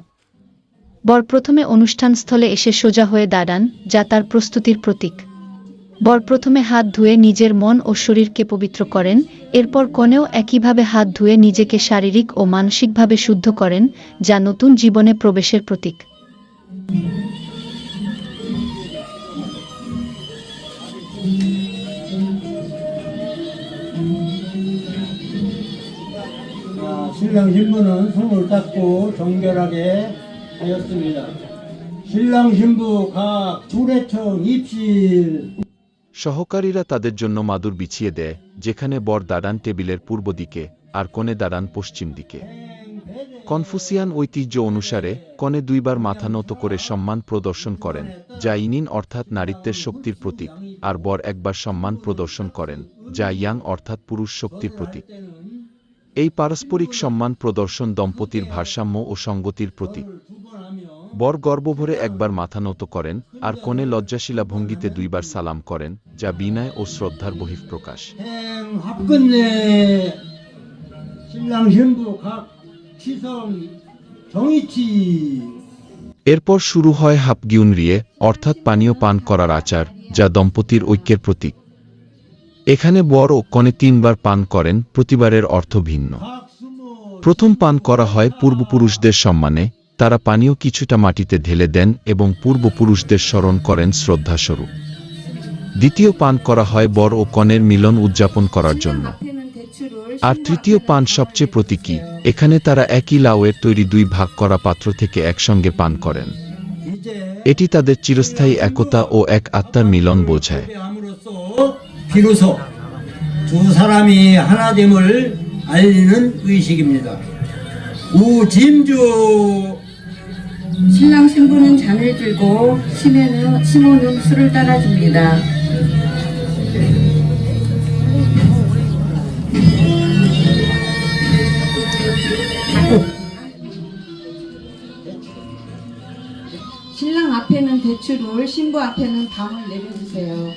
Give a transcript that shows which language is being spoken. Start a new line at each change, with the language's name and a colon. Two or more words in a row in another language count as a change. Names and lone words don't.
Bangla: বর প্রথমে অনুষ্ঠানস্থলে এসে সোজা হয়ে দাঁড়ান, যা তার প্রস্তুতির প্রতীক। বর প্রথমে হাত ধুয়ে নিজের মন ও শরীরকে পবিত্র করেন, এরপর কনেও একইভাবে হাত ধুয়ে নিজেকে শারীরিক ও মানসিকভাবে শুদ্ধ করেন, যা নতুন জীবনে প্রবেশের প্রতীক।
Korean: 신랑 신부는 손을 닦고 정결하게 하였습니다. 신랑 신부 각 조례청 입실।
Bangla: সহকারীরা তাদের জন্য মাদুর বিছিয়ে দেয়, যেখানে বর দাঁড়ান টেবিলের পূর্ব দিকে আর কনে দাঁড়ান পশ্চিম দিকে। কনফুসিয়ান ঐতিহ্য অনুসারে কনে দুইবার মাথা নত করে সম্মান প্রদর্শন করেন, যা ইনিন অর্থাৎ নারীত্বের শক্তির প্রতীক, আর বর একবার সম্মান প্রদর্শন করেন, যা ইয়াং অর্থাৎ পুরুষ শক্তির প্রতীক। এই পারস্পরিক সম্মান প্রদর্শন দম্পতির ভারসাম্য ও সঙ্গতির প্রতীক। বর গর্বভরে একবার মাথা নত করেন, আর কনে লজ্জাশীলা ভঙ্গিতে দুইবার সালাম করেন, যা বিনয় ও শ্রদ্ধার বহিঃপ্রকাশ।
Korean: 신랑 신부 각 시성 정위치।
Bangla: এরপর শুরু হয় হাপগিউনরিয়ে, অর্থাৎ পানীয় পান করার আচার, যা দম্পতির ঐক্যের প্রতীক। এখানে বর ও কনে 3 বার পান করেন, প্রতিবারের অর্থ ভিন্ন। প্রথম পান করা হয় পূর্বপুরুষদের সম্মানে, তারা পানীয় কিছুটা মাটিতে ঢেলে দেন এবং পূর্বপুরুষদের স্মরণ করেন শ্রদ্ধাস্বরূপ। দ্বিতীয় পান করা হয় বর ও কনের মিলন উদযাপন করার জন্য। আর তৃতীয় পান সবচেয়ে প্রতীকী, এখানে তারা একই লাউয়ের তৈরি 2 ভাগ করা পাত্র থেকে একসঙ্গে পান করেন। এটি তাদের চিরস্থায়ী একতা ও এক আত্মার মিলন বোঝায়।
Korean: 비로소 두 사람이 하나됨을 알리는 의식입니다. 우짐주 신랑 신부는 잔을 들고 시모는 술을 따라줍니다. 신랑 앞에는 대추를, 신부 앞에는 밤을 내려주세요.